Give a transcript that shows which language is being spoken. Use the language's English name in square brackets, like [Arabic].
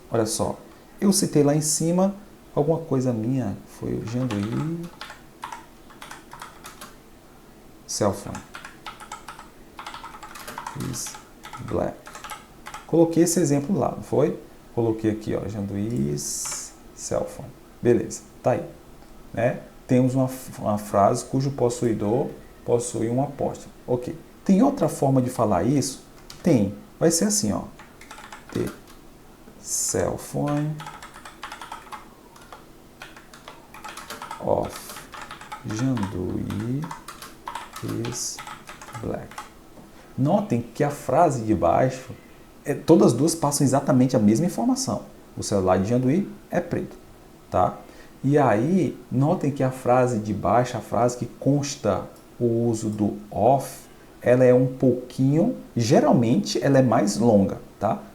[Portuguese] Olha só, eu citei lá em cima alguma coisa minha, foi o Janduí [English] cell phone is black. [Portuguese] Coloquei esse exemplo lá, não foi? Coloquei aqui, ó, [English] Janduí's cell phone. [Portuguese] Beleza, tá aí. Né? Temos uma frase cujo possuidor possui um apóstrofo. Ok. Tem outra forma de falar isso? Tem. Vai ser assim, ó. [English] The cell phone of Janduí is black. [Portuguese] Notem que a frase de baixo, todas as duas passam exatamente a mesma informação. O celular de Janduí é preto, tá? E aí, notem que a frase de baixo, a frase que consta o uso do off, ela é um pouquinho, geralmente ela é mais longa, tá?